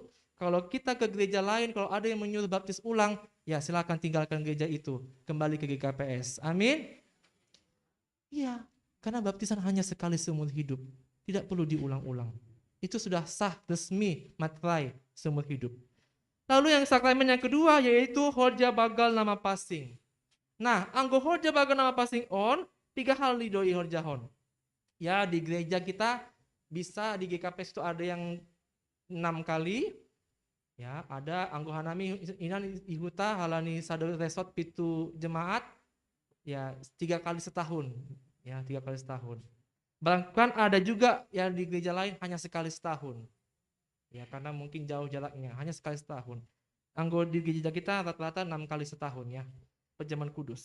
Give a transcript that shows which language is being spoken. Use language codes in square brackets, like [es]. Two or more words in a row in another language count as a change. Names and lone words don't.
[id] Kalau kita ke gereja lain, kalau ada yang menyuruh baptis ulang, ya silakan tinggalkan gereja itu, kembali ke GKPS. Amin. Iya, karena baptisan hanya sekali seumur hidup, tidak perlu diulang-ulang. Itu sudah sah, resmi, materai seumur hidup. Lalu yang sakramen yang kedua yaitu Hoja Bagal Nama Pasing. [bts] Nah, anggo Hoja Bagal Nama Pasing [id] 3 hal [bts] didoi horjahon. [id] Ya, di gereja kita bisa di GKPS itu ada yang 6 kali. [bts] Ya, ada anggo hanami inan ihuta halani [id] sadar resort pitu jemaat. Ya, 3 kali setahun. Ya, 3 kali setahun. Bahkan ada juga yang di gereja lain hanya sekali setahun. Ya, karena mungkin jauh jaraknya, hanya sekali setahun. Anggo di gereja kita rata-rata 6 kali setahun ya, perjamuan kudus.